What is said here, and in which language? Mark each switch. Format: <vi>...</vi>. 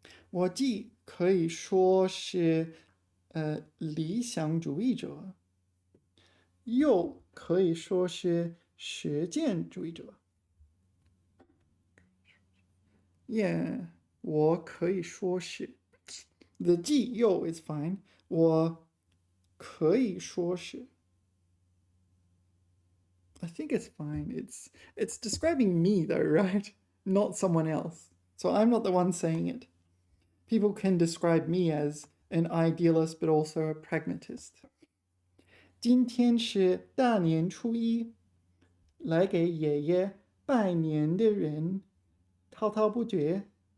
<zh>我既可以说是理想主义者，又可以说是实践主义者。</zh> <en>Yeah,</en> <zh>我可以说是</zh> <en>the 既又 is fine.</en> <zh>我可以说是</zh> <en>I think it's fine. It's describing me though, right? Not someone else. So I'm not the one saying it. People can describe me as an idealist but also a pragmatist.</en> <zh>今天是大年初一，来给爷爷拜年的人滔滔不绝。</zh>